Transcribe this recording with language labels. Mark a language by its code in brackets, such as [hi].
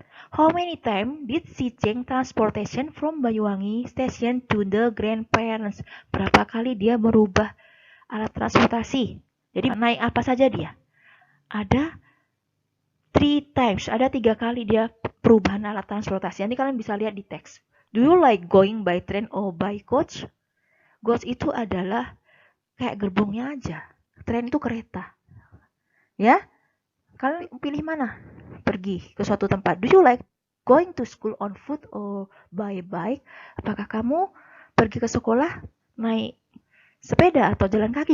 [en] How many times did she change transportation from Banyuwangi station to the grandparents? [id] Berapa kali dia merubah alat transportasi? Jadi naik apa saja dia? Ada 3 times, ada 3 kali dia perubahan alat transportasi. Nanti kalian bisa lihat di teks. [en] Do you like going by train or by coach? [id] Coach itu adalah kayak gerbongnya aja. Train itu kereta. Ya? Kalian pilih mana? Pergi ke suatu tempat. [en] Do you like going to school on foot or by bike? [id] Apakah kamu pergi ke sekolah naik sepeda atau jalan kaki?